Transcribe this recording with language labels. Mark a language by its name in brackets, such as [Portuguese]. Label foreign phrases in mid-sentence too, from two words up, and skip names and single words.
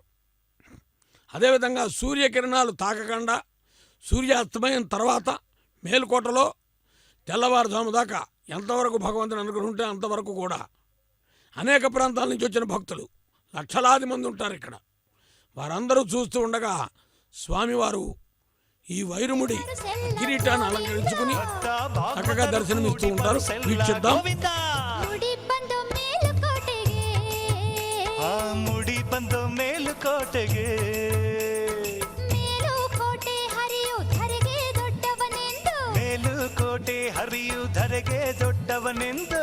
[Telugu] అదేవిధంగా సూర్యకిరణాలు తాకకుండా సూర్యాస్తమయం తర్వాత మేలుకోటలో తెల్లవారుజాము దాకా ఎంతవరకు భగవంతుని అనుగ్రహం ఉంటే అంతవరకు కూడా అనేక ప్రాంతాల నుంచి వచ్చిన భక్తులు లక్షలాది మంది ఉంటారు ఇక్కడ. వారందరూ చూస్తూ ఉండగా స్వామివారు ఈ వైరముడి కిరీటాన్ని అలంకరించుకుని చక్కగా దర్శనమిస్తూ ఉంటారు. వీక్షిద్దాం. [Kannada] ಮುಡಿ ಬಂದು ಮೇಲುಕೋಟೆಗೆ ಮುಡಿ ಬಂದು ಮೇಲುಕೋಟೆಗೆ ಮೇಲುಕೋಟೆ ಹರಿಯುವುದರಿಗೆ ದೊಡ್ಡವನೆಂದು ಮೇಲುಕೋಟೆ ಹರಿಯುವುದರಿಗೆ ದೊಡ್ಡವನೆಂದು